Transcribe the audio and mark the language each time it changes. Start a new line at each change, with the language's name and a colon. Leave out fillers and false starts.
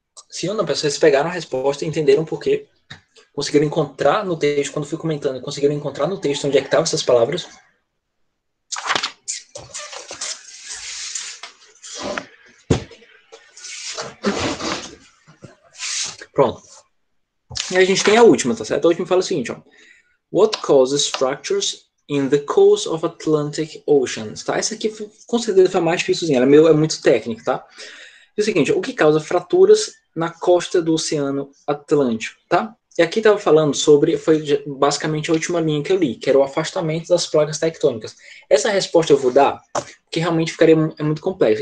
Portuguese: Se ou não, pessoal, vocês pegaram a resposta e entenderam por quê? Conseguiram encontrar no texto, quando fui comentando, conseguiram encontrar no texto onde é que estavam essas palavras? Pronto. E a gente tem a última, tá certo? A última fala o seguinte, ó.
English: What causes fractures in the coast of Atlantic Oceans?
Portuguese: Tá? Essa aqui, com certeza, foi a mais difícilzinha. Ela é muito técnica, tá? É o seguinte, o que causa fraturas na costa do Oceano Atlântico, tá? E aqui estava falando sobre, foi basicamente a última linha que eu li, que era o afastamento das placas tectônicas. Essa resposta eu vou dar, porque realmente ficaria muito complexo.